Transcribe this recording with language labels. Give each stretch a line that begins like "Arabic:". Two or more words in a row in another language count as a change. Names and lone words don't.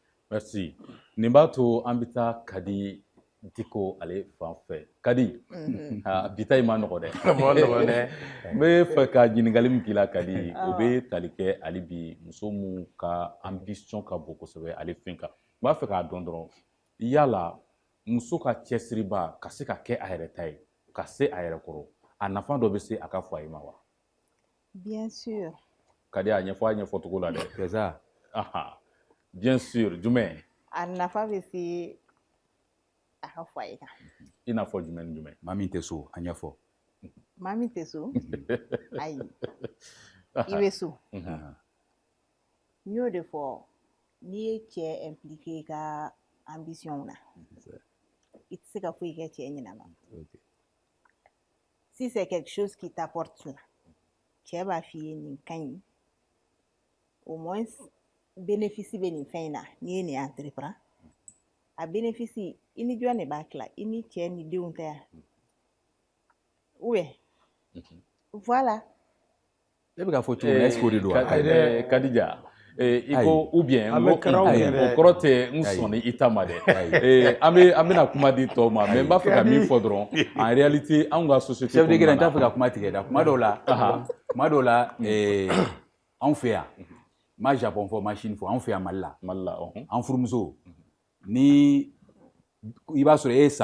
Bambara: merci nin b'a to an bɛ taa Kadi Diko ale fan fɛ Kadi bi ta in ma nɔgɔ dɛ n bɛ fɛ ka ɲininkali min k'i la Kadi o bɛ tali kɛ hali bi muso min ka ambition ka bon kosɛbɛ ale fɛn kan n b'a fɛ k'a dɔn dɔrɔn yala muso ka cɛsiriba ka se ka kɛ a yɛrɛ ta ye ka se a yɛrɛ kɔrɔ a nafa dɔ bɛ se a ka foyer ma wa
French: bien sûr
Bambara: Kadi a ɲɛfɔ cogo la dɛ
French: c'est ça bien sûr jumɛn
Bambara: a nafa bɛ se a ka foyer kan i n'a fɔ jumɛn ni jumɛn maa min tɛ so a ɲɛfɔ maa min tɛ so ayi i bɛ so n y'o de fɔ n'i ye cɛ impliqué i ka ambition na i tɛ se ka foyi kɛ cɛ ɲɛnama
French: si c'est quelque chose qui t'apporte là
Bambara: cɛ b'a f'i ye nin ka ɲi
French: au moins
Bambara: bénéfice bɛ nin fɛn in na n'i ye nin entreprendre a bénéfice i ni jɔn de b'a tila i ni cɛ ni denw tɛ yan
French: ou bien voilà
Bambara: e bɛ ka fɔ cogo min est-ce que o de don wa Kadija i ko
French: ou bien
Bambara: o kɔrɔ tɛ n sɔnni i ta ma dɛ an bɛna kuma di tɔw ma mais n b'a fɛ ka min fɔ dɔrɔn
French: en réalité
Bambara: anw ka société
French: chef de guerre
Bambara: n t'a fɛ ka kuma tigɛ da kuma dɔw la anw fɛ yan ma Japon fɔ ma Chine fɔ anw fɛ yan Mali la an furumuso ni i b'a sɔrɔ e ye